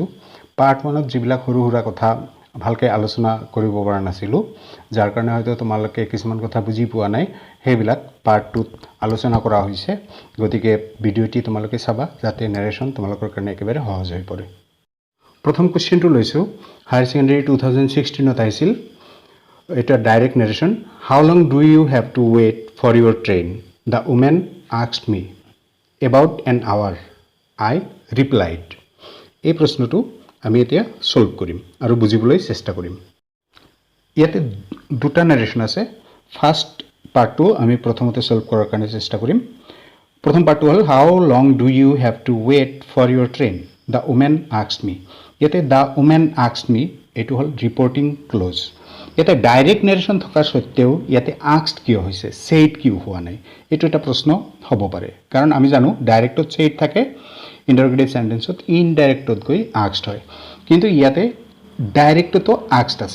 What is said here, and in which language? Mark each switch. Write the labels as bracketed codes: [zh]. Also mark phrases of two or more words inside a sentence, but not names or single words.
[as] পাৰ্ট 1ত যিবিলাক সৰু সুৰা কথা ভালকৈ আলোচনা কৰিব পৰা নাছিলোঁ, যাৰ কাৰণে হয়তো তোমালোকে কিছুমান কথা বুজি পোৱা নাই, সেইবিলাক পাৰ্ট 2ত আলোচনা কৰা হৈছে। গতিকে ভিডিঅ'টি তোমালোকে চাবা যাতে নেৰেশ্যন তোমালোকৰ কাৰণে একেবাৰে সহজ হৈ পৰে। প্ৰথম কুৱেশ্যনটো লৈছোঁ, [en] Higher Secondary [as] 2016ত আহিছিল। [en] এটা direct narration. How long do you have to wait for your train? The woman asked me. About an hour, I replied. [as] এই প্ৰশ্নটো আমি এতিয়া সলভ কৰিম আৰু বুজিবলৈ চেষ্টা কৰিম। ইয়াতে দুটা নাৰেশ্যন আছে। [en] first part [as] আমি প্ৰথমতে সলভ কৰাৰ কাৰণে চেষ্টা কৰিম। প্ৰথম পাৰ্টটো হ'ল [en] How long do you have to wait for your train? The woman asked me. ইয়াতে the woman asked me [as] এইটো হ'ল [en] reporting clause. [as] ইয়াতে [en] direct narration [as] থকাৰ সত্ত্বেও ইয়াতে আস্কড কিয় হৈছে, ছেইড কিয় হোৱা নাই, এইটো এটা প্ৰশ্ন হ'ব পাৰে। কাৰণ আমি জানো ডাইৰেক্টত ছেইড থাকে, [en] interrogative sentence [as] ইনডাইৰেক্টত গৈ আস্কড হয়। কিন্তু ইয়াতে ডাইৰেক্টতো আস্কড আছে।